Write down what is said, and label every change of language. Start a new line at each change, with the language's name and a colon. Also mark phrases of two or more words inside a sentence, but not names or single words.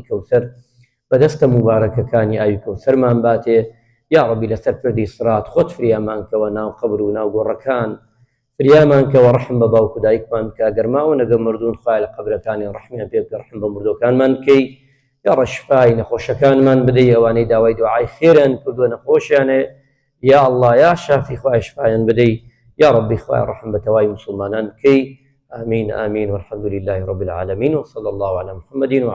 Central Kurdish: کەوسەر بەدەستە مبارەکەکانی ئاوی کەوسەرمان باتێ یا ڕەبی لەسەر پردی سرات خۆت فریامان کەوە ناو قەبر و ناو گۆڕەکان فریامان کەوە ڕەحم بە باوکو دایکمان بکە گەرماوە نەگە مردوون خوای لە قەبرەکانی ڕەحمیان پێ بکە ڕەحم بە مردوەکانمان بکەی یا ڕەشفای نەخۆشەکانمان بدەی ئەوانەی داوای دوعای خێرن کردووە نەخۆشیانێ یا ئەڵڵا یا شافی خوای شفایان بدەی یا ڕەبی خوای ڕەحم بە تەوای مسلمانان بکەی
Arabic: آمين آمين والحمد لله رب العالمين وصلى الله على محمد وعلى